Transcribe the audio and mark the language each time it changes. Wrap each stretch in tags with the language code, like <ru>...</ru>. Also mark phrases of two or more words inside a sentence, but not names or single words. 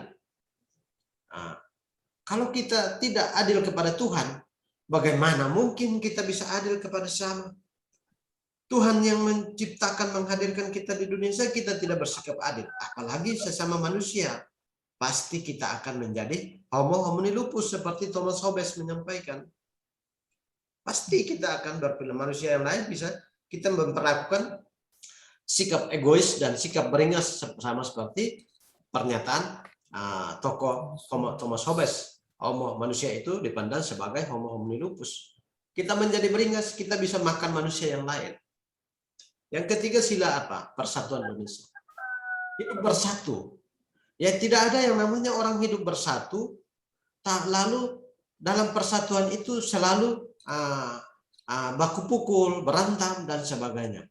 <id>Nah, kalau kita tidak adil kepada Tuhan, bagaimana mungkin kita bisa adil kepada sesama? Tuhan yang menciptakan, menghadirkan kita di dunia saja kita tidak bersikap adil, apalagi sesama manusia. Pasti kita akan menjadi</id> <la>homo homini lupus</la> <id>seperti Thomas Hobbes menyampaikan. Pasti kita akan berperilaku manusia yang lain, bisa kita memperlakukan sikap egois dan sikap beringas sama seperti pernyataan tokoh Thomas Hobbes. Homo manusia itu dipandang sebagai</id> <la>homo homini lupus.</la> <id>Kita menjadi beringas, kita bisa makan manusia yang lain. Yang ketiga sila apa? Persatuan manusia. Hidup bersatu. Ya tidak ada yang namanya orang hidup bersatu, lalu dalam persatuan itu selalu baku pukul, berantem dan sebagainya.</id>